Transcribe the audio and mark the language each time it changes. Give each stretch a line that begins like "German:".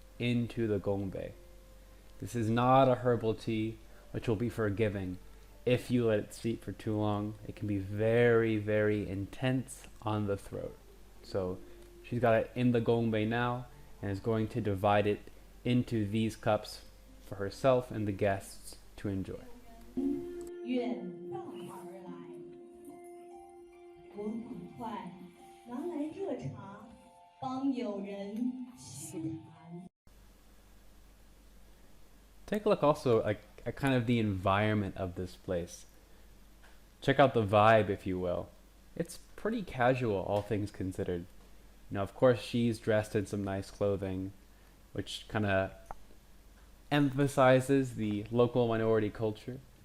English: into the gongbei. This is not a herbal tea, which will be forgiving. If you let it steep for too long, it can be very, very intense on the throat. So she's got it in the gongbei now and is going to divide it into these cups for herself and the guests to enjoy.
Chinese: 远道而来，我赶快拿来热茶，帮友人驱寒。
English: Take a look also at kind of the environment of this place. Check out the vibe, if you will. It's pretty casual, all things considered. You know, of course, she's dressed in some nice clothing, which kind of emphasizes the local minority culture.